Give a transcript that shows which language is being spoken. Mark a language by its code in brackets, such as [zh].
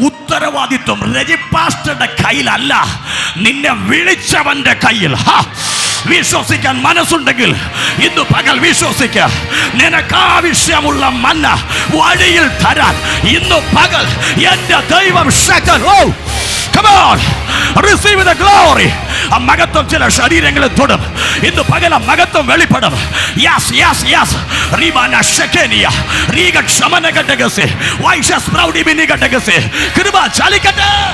[ml] ഉത്തരവാദിത്വം രജിപാസ്റ്ററുടെ കയ്യിലല്ല, നിന്നെ വിളിച്ചവന്റെ കയ്യിൽ. വിശ്വസിക്കാൻ മനസ്സുണ്ടെങ്കിൽ ഇന്ന് പകൽ വിശ്വസിക്കുക. നിനക്കാവശ്യമുള്ള മന്ന വഴിയിൽ തരാൻ ഇന്ന് പകൽ എന്റെ ദൈവം ശക്തൻ. [en] Oh come on, receive the glory. [ml] ആ മഹത്വം ചില ശരീരങ്ങളെ തൊടും ഇന്ന് പകൽ. ആ മഹത്വം വെളിപ്പെടും. Yes yes yes. റിബാന ശകേനിയ റീഗ ക്ഷമനകടഗസെ വൈഷസ് പ്രൗഡി ബിനികടഗസെ കൃപ ചലിക്കട്ടെ.